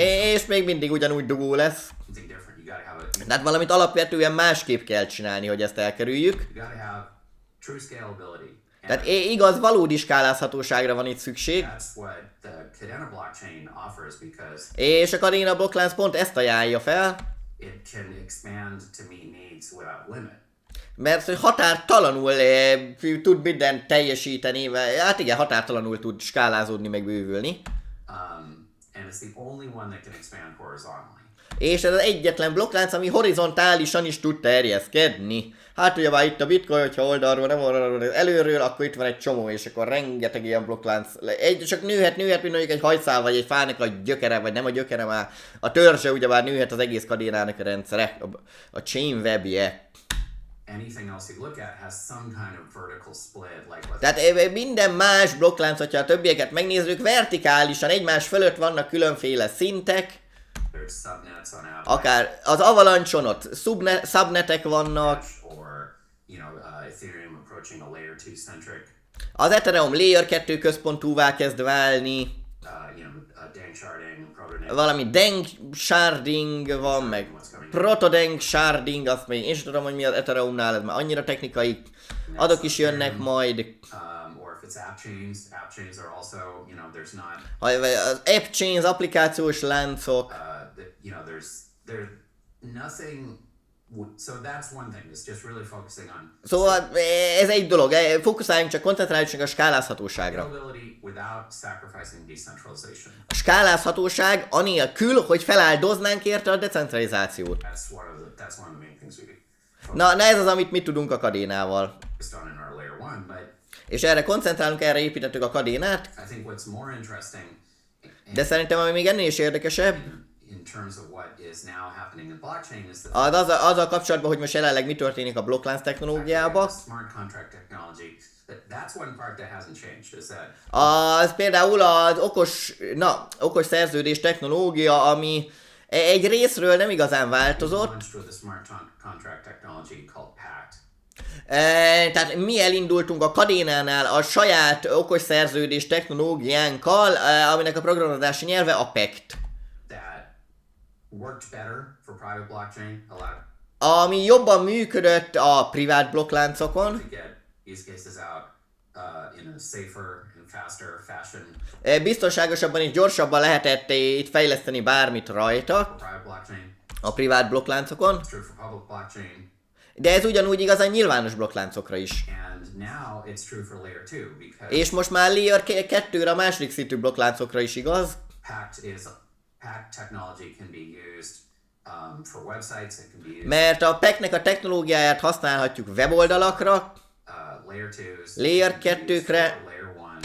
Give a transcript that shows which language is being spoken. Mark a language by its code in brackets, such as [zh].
[hu] És még mindig ugyanúgy dugó lesz. [en] something different. You gotta have a [hu] Tehát valamit alapvetően másképp kell csinálni, hogy ezt elkerüljük. [en] you gotta have true scalability. [hu] Tehát igaz, valódi skálázhatóságra van itt szükség. [en] That's what the Kadena blockchain offers because [hu] És a Kadena blokklánc pont ezt ajánlja fel, [en] it can expand to meet needs without limit. [hu] mert hogy határtalanul tud mindent teljesíteni, hát igen, határtalanul tud skálázódni, meg bővülni. [en] And it's the only one that can expand horizontally. [hu] És ez az egyetlen blokklánc, ami horizontálisan is tud terjeszkedni. Hát ugye már itt a bitcoin, hogyha oldalról, nem oldalról, előről, akkor itt van egy csomó, és akkor rengeteg ilyen blokklánc. Csak nőhet, mint mondjuk egy hajszál, vagy egy fának a gyökere, vagy nem a gyökere már. A törzse ugyebár nőhet az egész Kadénának a rendszere, a chain webje. [en] Anything else you look at has some kind of vertical split, like what [hu] Tehát minden más blokklánc, hogyha a többieket megnézzük, vertikálisan egymás fölött vannak különféle szintek. [en] there's subnets on Avalanche [hu] Akár az Avalanche-on ott subnetek vannak, [en] or Ethereum approaching a layer 2 centric. [hu] az Ethereum Layer 2 központúvá kezd válni, [en] Dank sharding, proto [hu] valami Dank sharding van, meg proto-Dank sharding, azt még én sem tudom, hogy mi az Ethereumnál, ez már annyira technikai, adok is jönnek majd. [en] Or if it's app chains are also, there's not, [hu] Az app chains, applikációs láncok, [en] there's nothing, so that's one thing, it's just really focusing on [hu] szóval ez egy dolog, fókuszáljunk csak, koncentráljunk csak a skálázhatóságra. [en] scalability without sacrificing decentralization. [hu] A skálázhatóság anélkül, hogy feláldoznánk érte a decentralizációt. [en] That's one of the main things we [hu] Na ez az, amit mi tudunk a Kadénával. [en] focused on in our layer 1, but [hu] És erre koncentrálunk, erre építettük a Kadénát, [en] I think what's more interesting [hu] de szerintem ami még ennél is érdekesebb, [en] in terms of what is now happening in blockchain is that [hu] azzal kapcsolatban, hogy most jelenleg mi történik a blokklánc technológiában. [en] smart contract technology, that's one part that hasn't changed, is that [hu] Az például az okos szerződés technológia, ami egy részről nem igazán változott. [en] launched with a smart contract technology called PACT. [hu] Tehát mi elindultunk a Kadénánál a saját okos szerződés technológiánkkal, aminek a programozási nyelve a PACT. [en] That worked better for private blockchain, allowed [hu] Ami jobban működött a privát blokkláncokon, [en] to get use cases out in a safer and faster fashion [hu] biztonságosabban és gyorsabban lehetett itt fejleszteni bármit rajta [en] for private blockchain. [hu] a privát blokkláncokon, [en] It's true for public blockchain, [hu] de ez ugyanúgy igaz a nyilvános blokkláncokra is. [en] and now it's true for layer 2 because [hu] És most már Layer 2-re a második szintű blokkláncokra is igaz, [en] PACT technology can be used for websites. It can be used [hu] mert a PACT-nek a technológiáját használhatjuk weboldalakra, [en] layer 2s, [hu] Layer [en] it can be used [hu] 2-kre [en] for layer 1.